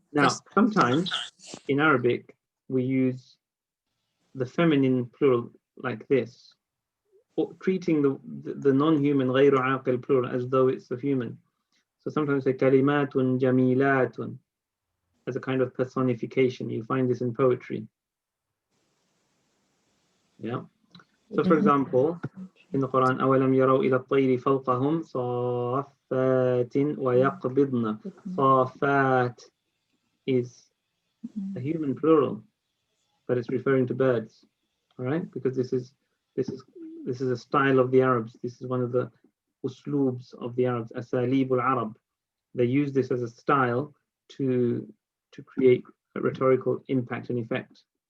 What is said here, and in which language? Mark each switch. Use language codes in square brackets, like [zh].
[en] Now, sometimes in Arabic we use the feminine plural like this, or treating the non-human غير عاقل plural as though it's a human. So sometimes say kalimatun jamilatun as a kind of personification. You find this in poetry. Yeah. So for example, in the Quran, [ar] أَوَلَمْ يَرَوْا إِلَى الطَّيْرِ فَوْقَهُمْ صَافَّاتٍ وَيَقْبِضْنَ. [en] صَافَّات is a human plural, but it's referring to birds. All right, because this is a style of the Arabs. This is one of the uslubs of the Arabs, asalibul Arab. They use this as a style to create a rhetorical impact and effect.